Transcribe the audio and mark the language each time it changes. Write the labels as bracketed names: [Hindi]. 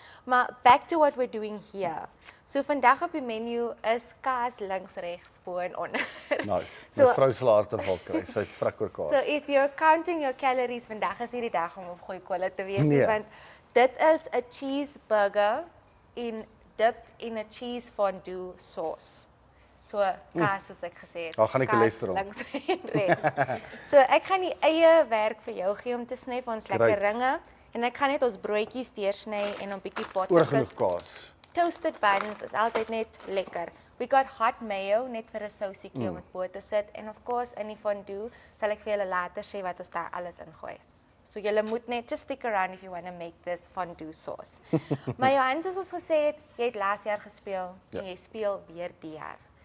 [English] Maar back to what we're doing here. [Afrikaans] So vandag op die menu is kaas links, regs, bo en onder. [English] Nice. [Afrikaans] Mevrou se harteval kry, sy frik oor kaas. [English] So if you're counting your calories, [Afrikaans] vandag is hierdie dag om op Gooi Kole te wees, want dit is [English] 'n cheeseburger dipped in a cheese fondue sauce. [Afrikaans] So kaas soos ek gesê het. Daar gaan ek cholesterol. Links en regs. So ek gaan die eie werk vir jou gee om te sny vir ons lekker ringe en ek gaan net ons broodjies deursny en 'n bietjie potjies kaas. Toasted buns is altyd net lekker. [English] We got hot mayo [Afrikaans] net vir 'n sousietjie om dit bo te sit en of course in die fondue sal ek vir julle later sê wat ons daar alles ingooi. So julle moet net [English] just stick around if you want to make this fondue sauce. [Afrikaans] Maar Johan, soos ons gesê het, jy het laas jaar gespeel en jy speel weer die jaar.